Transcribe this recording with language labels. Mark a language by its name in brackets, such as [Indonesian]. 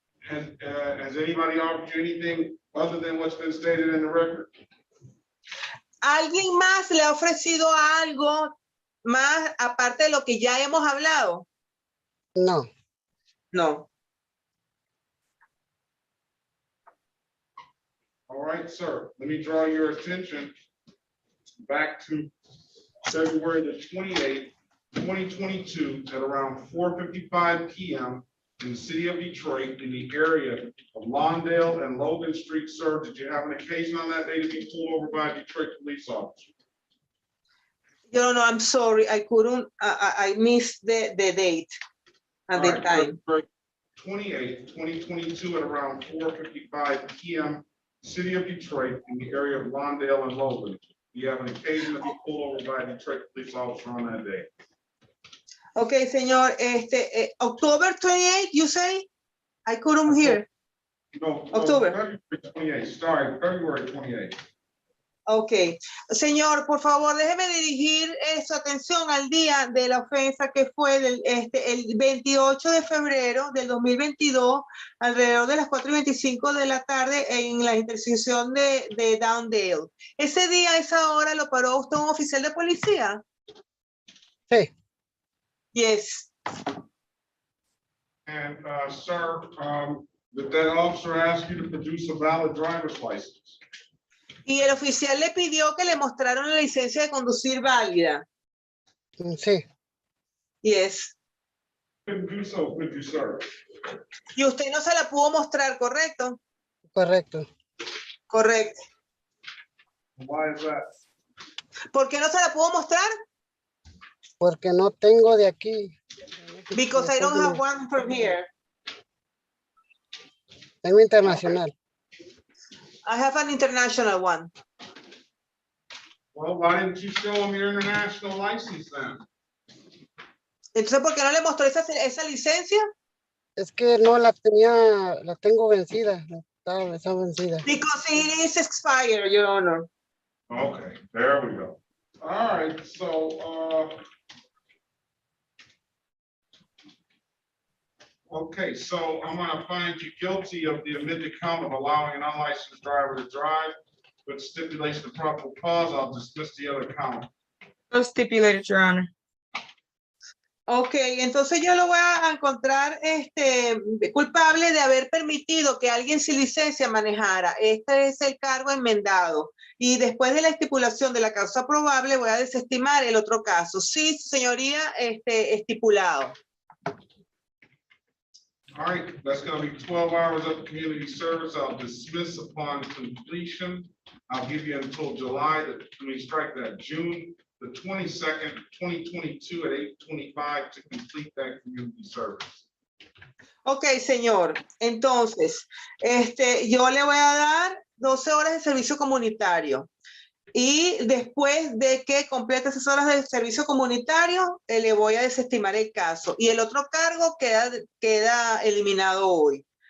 [English] And has anybody offered you anything other than what's been stated in the record? [Spanish] ¿Alguien más le ha ofrecido algo más aparte de lo que ya hemos hablado? No. [English] No. All right, sir. Let me draw your attention back to February the 28th, 2022 at around 4:55 p.m. in the city of Detroit in the area of Lawndale and Logan Street, sir. Did you have an occasion on that day to be pulled over by a Detroit police officer? No, I'm sorry. I couldn't, I missed the date and the time. February 28th, 2022 at around 4:55 p.m. City of Detroit in the area of Lawndale and Logan. You have an occasion to be pulled over by a Detroit police officer on that day. Okay, señor, October 28th, you say? I couldn't hear. No, October. February 28th, sorry, February 28th. Ok. [Spanish] Señor, por favor, déjeme dirigir su atención al día de la ofensa que fue el 28 de febrero del 2022, alrededor de las 4:25 de la tarde en la intersección de Downdale. Ese día, a esa hora, ¿lo paró usted un oficial de policía? Sí. [English] Yes. And sir, did that officer ask you to produce a valid driver's license? [Spanish] Y el oficial le pidió que le mostraran la licencia de conducir válida. Sí. [English] Yes. Couldn't do so, could you, sir? [Spanish] Y usted no se la pudo mostrar, ¿correcto? Correcto. Correcto. [English] Why is that? [Spanish] ¿Por qué no se la pudo mostrar? Porque no tengo de aquí. [English] Because I don't have one from here. [Spanish] Tengo internacional. [English] I have an international one. Well, why didn't you show him your international license then? [Spanish] Entonces, ¿por qué no le mostró esa licencia? Es que no la tenía, la tengo vencida. Está vencida. [English] Because it is expired, Your Honor. Okay, there we go. All right, so, okay, so I'm gonna find you guilty of the amended count of allowing an unlicensed driver to drive, with stipulation of probable cause. I'll dismiss the other count. No stipulated, Your Honor. [Spanish] Ok, entonces yo lo voy a encontrar culpable de haber permitido que alguien sin licencia manejara. Este es el cargo enmendado. Y después de la estipulación de la causa probable, voy a desestimar el otro caso. Sí, señoría, estipulado. [English] All right, that's gonna be 12 hours of community service. I'll dismiss upon completion. I'll give you until June the 22nd, 2022 at 8:25 to complete that community service. [Spanish] Ok, señor. Entonces, yo le voy a dar 12 horas de servicio comunitario. Y después de que complete esas horas de servicio comunitario, le voy a desestimar el caso. Y el otro cargo queda eliminado hoy.